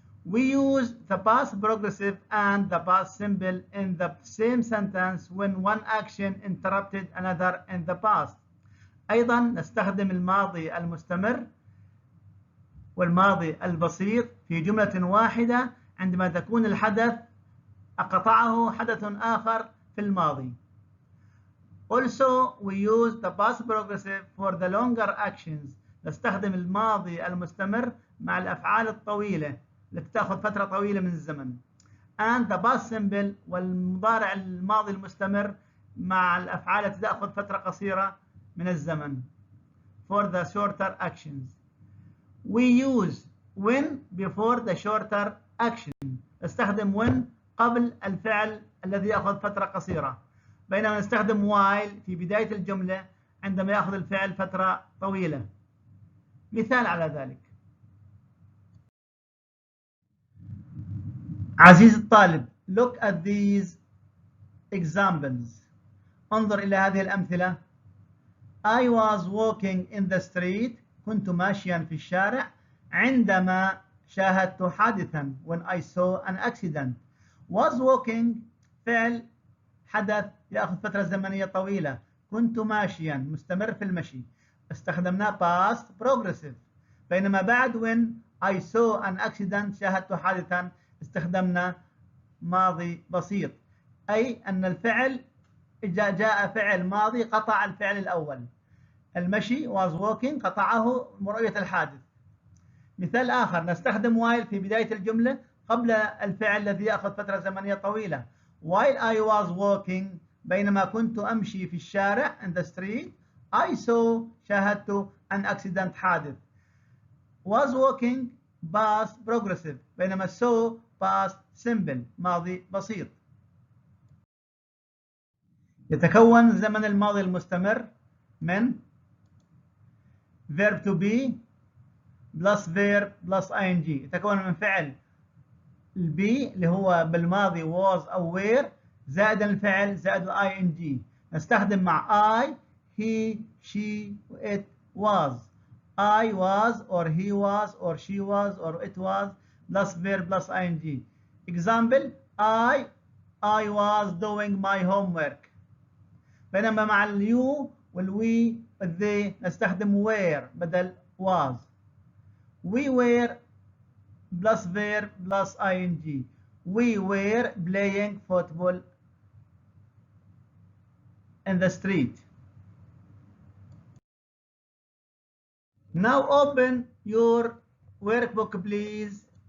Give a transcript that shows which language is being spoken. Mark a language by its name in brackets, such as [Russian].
[English] We use the past progressive and the past simple in the same sentence when one action interrupted another in the past. [Arabic] أيضا نستخدم الماضي المستمر والماضي البسيط في جملة واحدة عندما تكون الحدث قطعه حدث آخر في الماضي. [English] Also, we use the past progressive for the longer actions. [Arabic] نستخدم الماضي المستمر مع الأفعال الطويلة التي تأخذ فترة طويلة من الزمن. [English] And the past simple [Arabic] والمضارع الماضي المستمر مع الأفعال التي تأخذ فترة قصيرة من الزمن. [English] For the shorter actions. We use when before the shorter action. [Arabic] نستخدم when قبل الفعل الذي يأخذ فترة قصيرة. بينما نستخدم while في بداية الجملة عندما يأخذ الفعل فترة طويلة. مثال على ذلك. عزيزي الطالب, [English] look at these examples. [Arabic] انظر إلى هذه الأمثلة. [English] I was walking in the street. [Arabic] كنت ماشيا في الشارع عندما شاهدت حادثا. [English] When I saw an accident. Was walking [Arabic] فعل حدث يأخذ فترة زمنية طويلة. كنت ماشيا مستمر في المشي. استخدمنا past progressive. بينما بعد [English] when I saw an accident [Arabic] شاهدت حادثا استخدمنا ماضي بسيط. أي أن الفعل جاء فعل ماضي قطع الفعل الأول. المشي [English] was walking [Arabic] قطعه رؤية الحادث. مثال آخر نستخدم while في بداية الجملة قبل الفعل الذي يأخذ فترة زمنية طويلة. [English] While I was walking [Arabic] بينما كنت أمشي في الشارع [English] in the street I saw [Arabic] شاهدت [English] an accident [Arabic] حادث. [English] Was walking past progressive [Arabic] بينما [English] saw past simple [Arabic] ماضي بسيط. يتكون زمن الماضي المستمر من [English] verb to be plus verb plus ing. [Arabic] يتكون من فعل البي اللي هو بالماضي was أو were زائد الفعل زائد ing. نستخدم مع [English] I he she it was. I was or he was or she was or it was plus verb plus ing. Example I was doing my homework. [Arabic] بينما مع اليو والوي والذي نستخدم were بدل was. [English] We were plus verb plus ing. We were playing football in the street. Now open your workbook please.